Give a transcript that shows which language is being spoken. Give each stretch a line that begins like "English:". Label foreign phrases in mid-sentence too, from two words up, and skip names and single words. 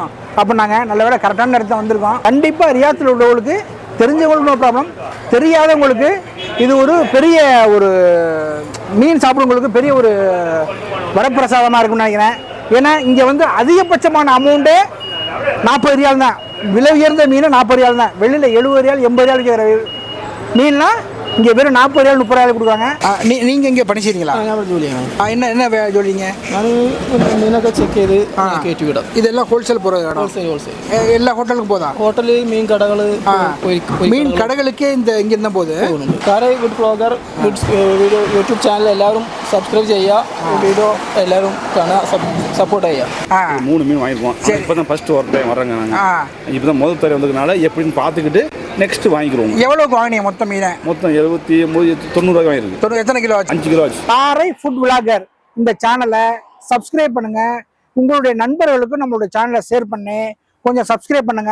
Tamil: அப்போ நாங்கள் நல்ல வேலை கரெக்டான நேரத்தில் வந்திருக்கோம். கண்டிப்பாக ரியாத்தில் உள்ளவங்களுக்கு, தெரிஞ்சவங்களுக்கு
English: no problem,
Tamil: தெரியாதவங்களுக்கு இது ஒரு பெரிய ஒரு மீன் சாப்பிட்றவங்களுக்கு பெரிய ஒரு வரப்பிரசாதமாக இருக்கும்னு நினைக்கிறேன். ஏன்னா இங்கே வந்து அதிகபட்சமான அமௌண்ட்டே 40 ரியால் தான். விலை உயர்ந்த மீன் 40 ரியால் தான். வெளியில் 70 ரியால் 80 ரியால் விற்கிற மீன்லாம் இங்கே வெறும் 40 ரியால் 30 ரியால் கொடுக்குறாங்க. நீங்கள் இங்கே பணி செய்றீங்களா?
Malayalam: ഞാൻ ജോലിയാണ്.
Tamil: என்ன ஜோலிங்க?
Malayalam: ഞാൻ മീനൊക്കെ ചെക്ക് ചെയ്ത് കയറ്റി വിടാം.
Tamil: இதெல்லாம் ஹோல்சேல் போகிற இடம்.
Malayalam: ഹോൾസെയിൽ
Tamil: எல்லா ஹோட்டலுக்கும் போதா?
Malayalam: ഹോട്ടല്, മീൻ കടകൾ,
Tamil: மீன் கடைகளுக்கே இங்கே இருந்தால் போகுது.
Malayalam: കാരെ
English: good blogger, good video YouTube channel
Malayalam: എല്ലാവരും സബ്സ്ക്രൈബ് ചെയ്യുക. വീഡിയോ എല്ലാവരും കാണുക, സപ്പോർട്ട് ചെയ്യുക.
Tamil: 3 மீன் வாங்கிருக்கோம். இப்போ தான்
English: first work time
Tamil: வர்றாங்க. நாங்கள் இப்போ தான் முதல் தடவை வந்ததுனால எப்படின்னு பார்த்துக்கிட்டு நெக்ஸ்ட் வாங்கிக்கிறோம். எவ்வளோக்கு வாங்கினீங்க மொத்தம் மீனை? மொத்தம் 70, 90 ரூபாய் வாங்கிருக்கு. எத்தனை கிலோ ஆச்சு? 5 கிலோ ஆச்சு. பாறை
English: food vlogger
Tamil: இந்த சேனலை சப்ஸ்கிரைப் பண்ணுங்க. உங்களுடைய நண்பர்களுக்கும் நம்மளுடைய சேனலை ஷேர் பண்ணி கொஞ்சம் சப்ஸ்கிரைப் பண்ணுங்க.